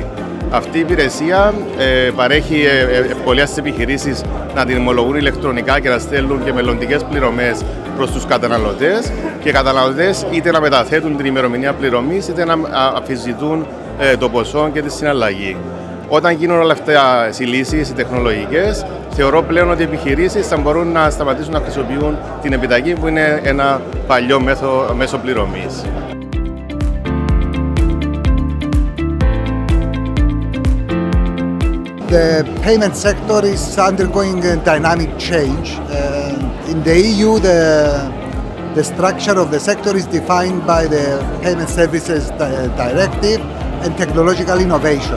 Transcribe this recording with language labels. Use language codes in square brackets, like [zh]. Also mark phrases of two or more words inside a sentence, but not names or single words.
[el] Αυτή η υπηρεσία παρέχει ευκολία στις επιχειρήσεις να την ομολογούν ηλεκτρονικά και να στέλνουν και μελλοντικές πληρωμές προς τους καταναλωτές, και οι καταναλωτές είτε να μεταθέτουν την ημερομηνία πληρωμής είτε να αμφισβητούν το ποσό και τη συναλλαγή. Όταν γίνουν όλα αυτά οι λύσεις, οι τεχνολογικές, θεωρώ πλέον ότι οι επιχειρήσεις θα μπορούν να σταματήσουν να χρησιμοποιούν την επιταγή, που είναι ένα παλιό μέσο πληρωμής. [en] The payment sector is undergoing a dynamic change. In the EU, the structure of the sector is defined by the Payment Services Directive and technological innovation.